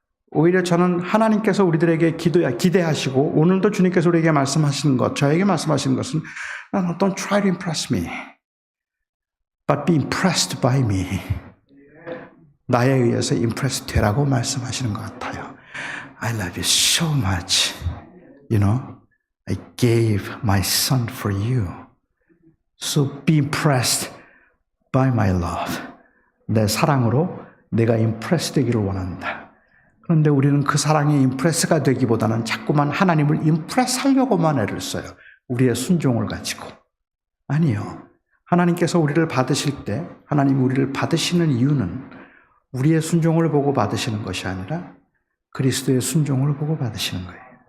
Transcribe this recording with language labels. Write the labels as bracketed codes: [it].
[ko] 오히려 저는 하나님께서 우리들에게 기대하시고 오늘도 주님께서 우리에게 말씀하시는 것, 저에게 말씀하시는 것은 [en] Don't try to impress me, but be impressed by me. [ko] 나에 의해서 임프레스 되라고 말씀하시는 것 같아요. [en] I love you so much. You know, I gave my son for you. So be impressed by my love. [ko] 내 사랑으로 내가 임프레스 되기를 원한다. 그런데 우리는 그 사랑에 임프레스가 되기보다는 자꾸만 하나님을 임프레스 하려고만 애를 써요. 우리의 순종을 가지고. 아니요. 하나님께서 우리를 받으실 때, 하나님이 우리를 받으시는 이유는 우리의 순종을 보고 받으시는 것이 아니라 그리스도의 순종을 보고 받으시는 거예요.